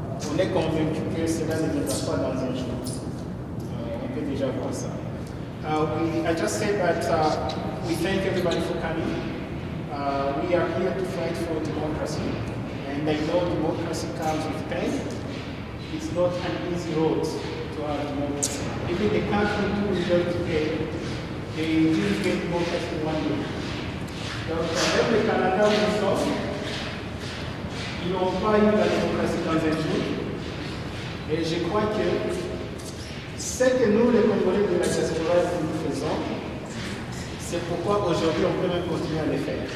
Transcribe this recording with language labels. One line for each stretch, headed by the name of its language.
French: On est convaincu que cela ne viendra pas dans un jour. On peut déjà voir ça.
English: I just said that we thank everybody for coming. We are here to fight for democracy. And I know democracy comes with pain. It's not an easy road to have democracy. Even the country who is going to pay, they didn't get democracy in 1 year.
French: Donc, avec le Canada où nous sommes, ils n'ont pas eu la démocratie dans un jour. Et je crois que ce que nous, les Congolais de la diaspora, nous faisons, c'est pourquoi aujourd'hui on peut même continuer à le faire.